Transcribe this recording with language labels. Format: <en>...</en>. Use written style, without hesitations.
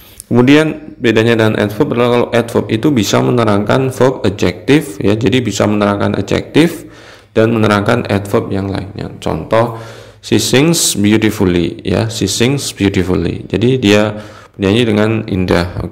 <id>Kemudian bedanya dengan adverb adalah kalau adverb itu bisa menerangkan verb, adjective ya, jadi bisa menerangkan adjective dan menerangkan adverb yang lainnya. Contoh,</id> <en>she sings beautifully ya, she sings beautifully.</en> <id>Jadi dia bernyanyi dengan indah.</id>